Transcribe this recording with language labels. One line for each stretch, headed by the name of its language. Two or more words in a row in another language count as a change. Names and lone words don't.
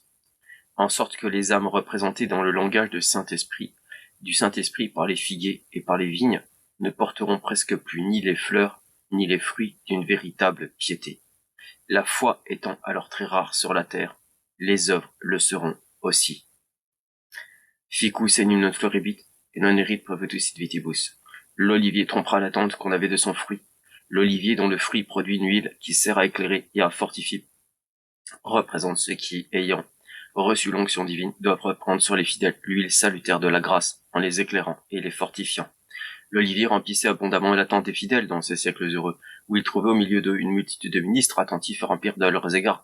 French: En sorte que les âmes représentées dans le langage du Saint-Esprit par les figuiers et par les vignes, ne porteront presque plus ni les fleurs, ni les fruits d'une véritable piété. La foi étant alors très rare sur la terre, les œuvres le seront aussi.
Latin: Ficus enim non floribit, et non erit provetus vitibus.
French: L'olivier trompera l'attente qu'on avait de son fruit. L'olivier dont le fruit produit une huile qui sert à éclairer et à fortifier, représente ceux qui, ayant reçu l'onction divine, doivent reprendre sur les fidèles l'huile salutaire de la grâce, en les éclairant et les fortifiant. L'olivier remplissait abondamment l'attente des fidèles dans ces siècles heureux, où il trouvait au milieu d'eux une multitude de ministres attentifs à remplir de leurs égards.